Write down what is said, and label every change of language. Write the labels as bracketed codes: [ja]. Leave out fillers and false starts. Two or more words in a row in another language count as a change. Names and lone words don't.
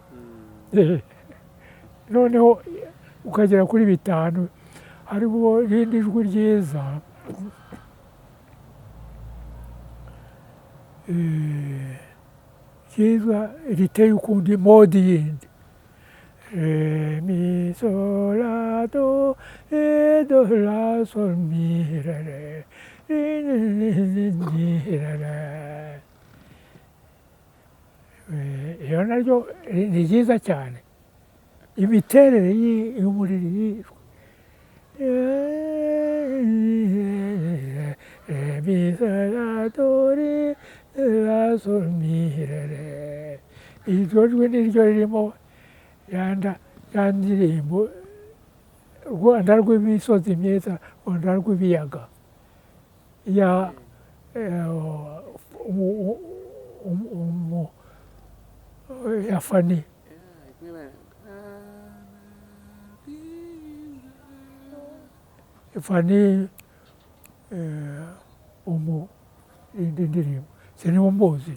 [rw] Noneho ukagera kuri 5 hariho irindi jwi ryiza riteye ukundi modi yindi mi sol la do e do la sol mi re re. Iyo naryo ni ryiza cyane imiterere y'umuriri mi sol la do re la sol mi re. Iryo jwi niryo ririmo ya ndirimbo Rwanda rw'imisozi myiza Rwanda rw'ibiyaga ya Fani indi ndirimbo sinimumbuzi